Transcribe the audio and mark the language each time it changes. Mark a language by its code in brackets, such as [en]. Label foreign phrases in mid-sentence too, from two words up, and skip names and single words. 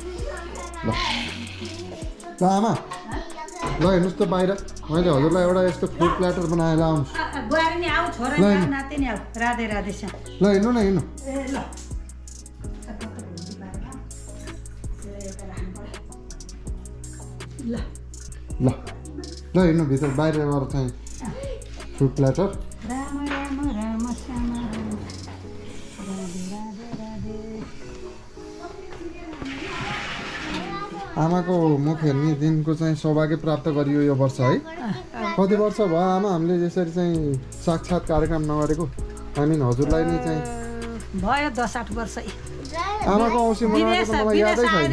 [ne] ल आमा ल हेर्नुहोस् त बाहिर, मैले हजुरलाई एउटा यस्तो [en] fruit platter [ne] बनाएर आउनुहोस्। बुहारी नि आऊ, छोरा नि नाति नि आऊ। राधे राधे श्याम। ल हेर्नु न हेर्नु। ल ल ल हेर्नु भित्र बाहिर गएर चाहिँ [en] fruit platter. [ne] राम राम राम श्याम राधे राधे राधे। आमाको मुख हेर्ने दिनको चाहिँ सौभाग्य प्राप्त गरियो यो वर्ष है। कति वर्ष भयो आमा हामीले यसरी चाहिँ साक्षात् कार्यक्रम नगरेको? हामी हजुरलाई नै चाहिँ भयो 10-8 वर्ष। आमाको औँसी मनाएको त मलाई यादै छैन।